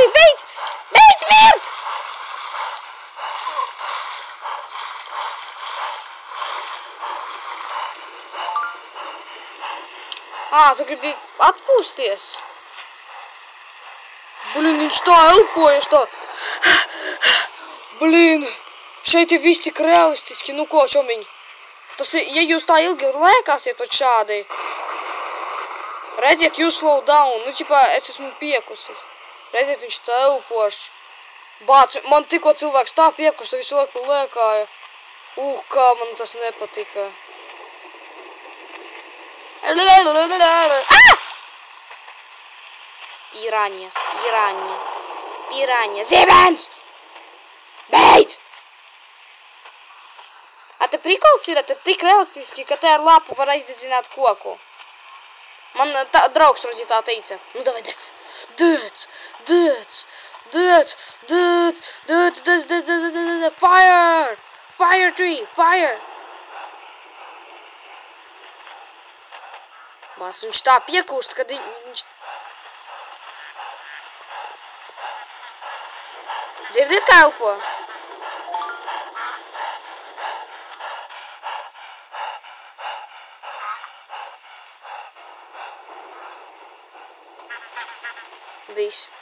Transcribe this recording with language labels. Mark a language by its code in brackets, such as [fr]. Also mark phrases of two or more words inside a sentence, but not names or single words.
[lv] Beidz mirt! Tu gribi atpūsties? Blin, viņš tā elpojas tā. Blin, šeit ir viss tik realistiski. Nu ko, čomiņ? Tas ir, ja jūs tā ilgi lēkāsiet tot šādi. Redziet, jūs [en] slow down. [lv] Nu, ķipā, es esmu piekusis. Redziet, viņš tā elpoš. Bāc, man tikko cilvēks tā piekusa visu laiku lēkāja. Kā man tas nepatika. Piranha. Zibens! Beidz! Te prikols ir, te tik realistiski, ka te ar lapu var aizdedzināt koku. Man draugs Roģi tā teica. Nu, davai, [en] dec. Fire! Fire tree! Fire! [lv] Bās, viņš tā piekūst, kad viņš... Dzirdiet, kā elpo? Viss.